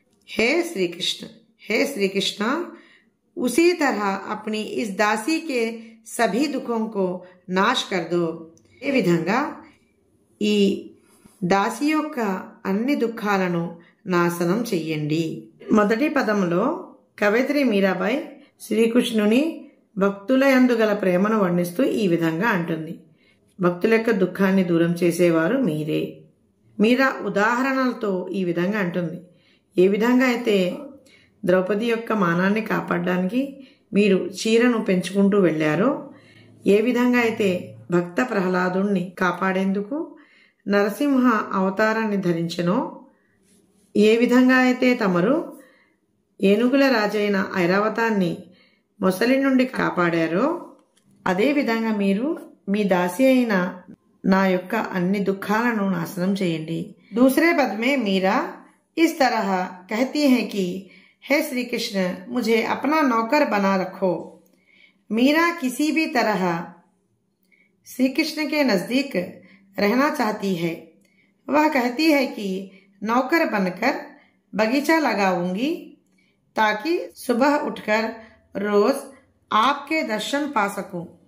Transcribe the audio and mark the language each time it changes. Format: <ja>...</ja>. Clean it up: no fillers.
<hi>हे श्री कृष्ण, हे श्री कृष्ण, उसी तरह अपनी इस दासी के सभी दुखों को नाश कर दो,</hi> <te>ఏ విధంగా ఈ దాసి యొక్క అన్ని దుఃఖాలను నాశనం చెయ్యండి। మొదటి పదంలో కవయిత్రి మీరాబాయి శ్రీకృష్ణుని భక్తుల యందు గల ప్రేమను వర్ణిస్తూ ఈ విధంగా అంటుంది, భక్తుల యొక్క దుఃఖాన్ని దూరం చేసేవారు మీరే। మీరా ఉదాహరణలతో ఈ విధంగా అంటుంది, ఏ విధంగా అయితే ద్రౌపది యొక్క మానాన్ని కాపాడడానికి మీరు చీరను పెంచుకుంటూ వెళ్ళారో, ఏ విధంగా అయితే భక్త ప్రహ్లాదుణ్ణి కాపాడేందుకు నరసింహ అవతారాన్ని ధరించెనో, ఏ విధంగా అయితే తమరు ఏనుగుల రాజైన ఐరావతాన్ని మొసలి నుండి కాపాడారో, అదే విధంగా మీరు మీ దాసి అయిన నా యొక్క అన్ని దుఃఖాలను నాశనం చేయండి।</te> <hi>दूसरे पद में मीरा इस तरह कहती है कि हे श्री कृष्ण, मुझे अपना नौकर बना रखो। मीरा किसी भी तरह श्री कृष्ण के नजदीक रहना चाहती है। वह कहती है कि नौकर बनकर बगीचा लगाऊंगी ताकि सुबह उठकर रोज आपके दर्शन पा सकूं।</hi>